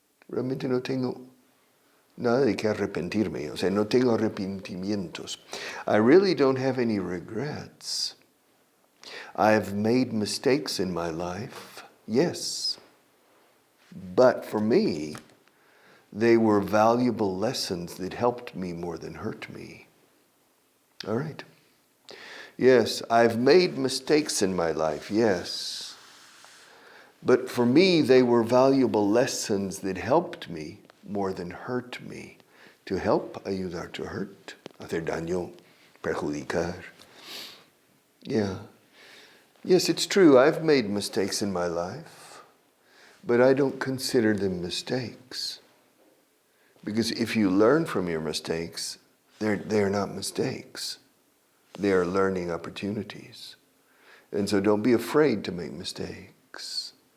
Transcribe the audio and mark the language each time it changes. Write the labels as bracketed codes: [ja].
[es] Realmente no tengo nada de que arrepentirme, o sea, no tengo arrepentimientos. [en] I really don't have any regrets. I've made mistakes in my life, yes. But for me, they were valuable lessons that helped me more than hurt me. All right. Yes, I've made mistakes in my life, yes. But for me, they were valuable lessons that helped me more than hurt me. To help, ayudar, to hurt, [es] hacer daño, perjudicar. [en] Yeah. Yes, it's true, I've made mistakes in my life, but I don't consider them mistakes. Because if you learn from your mistakes, they're not mistakes. They are learning opportunities. And so don't be afraid to make mistakes.